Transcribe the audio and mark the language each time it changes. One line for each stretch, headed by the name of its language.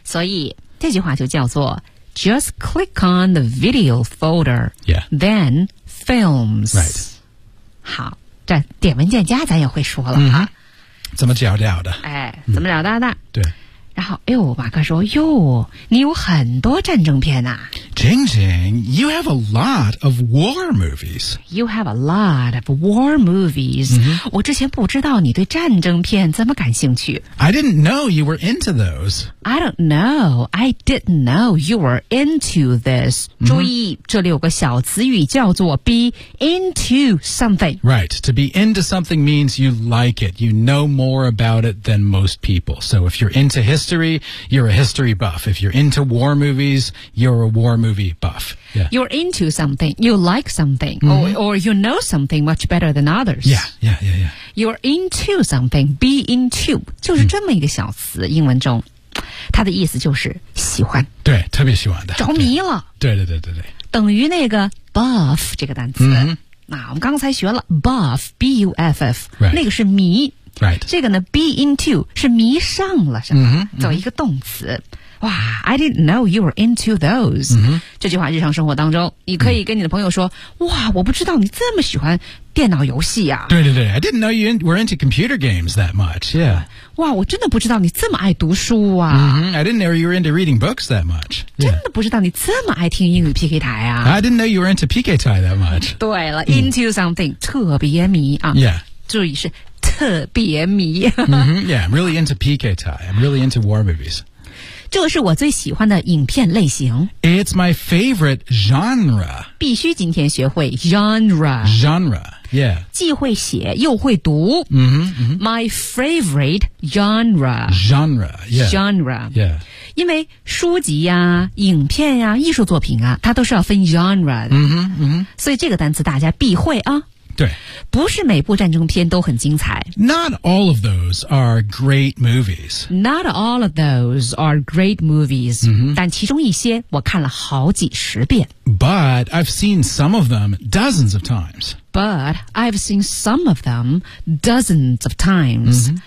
Chinese: 所以这句话就叫做
English: Just click on the video folder, yeah. then films. Right.
Chinese: 好，这点文件夹咱也会说了啊。怎么找到的？哎，怎么找到的？对。然后哎呦马哥说哟你有很多战争片啊
English: Jing Jing You have a lot of war movies You have a lot of war movies、 mm-hmm.
Chinese: 我之前不知道你对战争片怎么感兴趣
English: I didn't know you were into those I don't know I didn't know you were into this、 mm-hmm.
Chinese: 注意这里有个小词语叫做 be into something
English: Right To be into something means you like it You know more about it than most people So if you're intoHistory, you're a history buff. If you're into war movies, you're a war movie buff. Yeah. You're into something. You like something. Mm-hmm. Or you know something much better than others. Yeah. You're into something. Be into.
Chinese: 就是这么一个小词、嗯、英文中。它的意思就是喜欢。对特别喜欢的。着迷了。对。等于那个 buff 这个单词。 Mm-hmm. 啊我们刚才学了 buff, B-U-F-F,、
English: right.
Chinese: 那个是迷。
English: Right.
Chinese: 这个呢 be into 是迷上了什么、 mm-hmm, 作为一个动词、mm-hmm.
English: 哇 I didn't know you were into those、 mm-hmm.
Chinese: 这句话日常生活当中你可以跟你的朋友说、mm-hmm. 哇我不知道你这么喜欢电脑游戏啊
English: 对 I didn't know you were into computer games that much、yeah.
Chinese: 哇我真的不知道你这么爱读书啊、
English: mm-hmm. I didn't know you were into reading books that much、yeah.
Chinese: 真的不知道你这么爱听英语 PK 台啊
English: I didn't know you were into PK 台 that much
Chinese: 对了、mm-hmm. into something 特别迷啊、
English: yeah.
Chinese: 注意是特别迷、
English: mm-hmm, Yeah, I'm really into PK Thai I'm really into war movies
Chinese: 这个是我最喜欢的影片类型
English: It's my favorite genre
Chinese: 必须今天学会 genre
English: Genre, yeah
Chinese: 既会写又会读 mm-hmm, mm-hmm.
English: My favorite genre Genre, yeah Genre, yeah
Chinese: 因为书籍啊影片啊艺术作品啊它都是要分 genre 的 mm-hmm, mm-hmm. 所以这个单词大家必会啊对，不是每部战争片都很精彩。
English: Not all of those are great movies. Not all of those are great movies.、 Mm-hmm.
Chinese: 但其中一些我看了好几十遍。
English: But I've seen some of them dozens of times. But I've seen some of them dozens of times.、